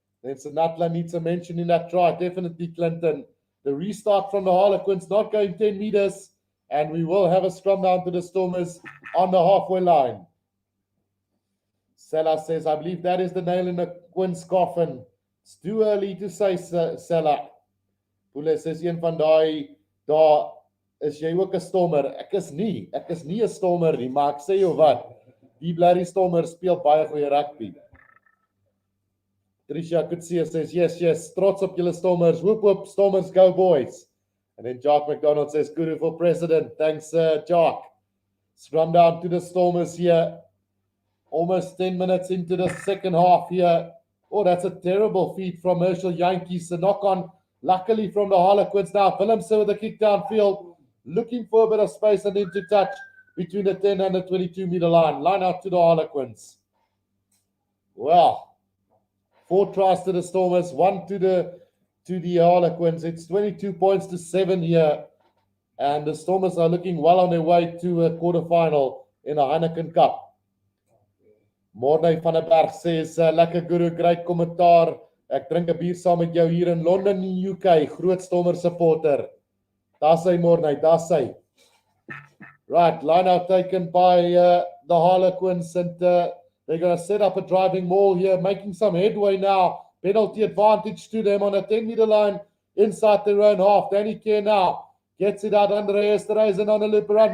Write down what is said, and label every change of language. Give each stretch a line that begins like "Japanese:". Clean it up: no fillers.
English: Then Sanatla needs a mention in that try. Definitely Clinton. The restart from the Harlequins, not going 10 meters. And we will have a scrum down to the Stormers on the halfway line. Sella says, I believe that is the nail in the Quins coffin. It's too early to say, Sella. Pule says,
Afrikaans: een van daai, daar is jy ook 'n Stormer. Ek is nie 'n Stormer nie, maar ek sê jou wat, die bloody Stormers speel baie goeie rugby.
English: Tricia Kutsia says, yes,
Afrikaans: trots op julle Stormers.
English: Whoop, Stormers, go boys. And then Jock McDonald says, Guru for president. Thanks, Jock. Scrum down to the Stormers here. Almost 10 minutes into the second half here. Oh, that's a terrible feed from Herschel Yankees. A knock on, luckily from the Harlequins now. Willems with a kick downfield. Looking for a bit of space and into touch between the 10 and the 22 meter line. Line out to the Harlequins. Well, 4 tries to the Stormers, 1 to the Harlequins. It's 22 points to 7 here. And the Stormers are looking well on their way to a quarterfinal in a Heineken Cup. Morney van der Berg says, lekker Guru, great kommentaar.
Afrikaans: Ek drink 'n bier saam met jou hier in Londen in UK. Groot Stormer supporter. Daar's hy Morney, daar's hy.
English: Right, line out taken by the Harlequins, and they're going to set up a driving maul here, making some headway now. Penalty advantage to them on a 10-meter line inside their own half. Danny Kerr now gets it out under Esterhuizen on a loop around.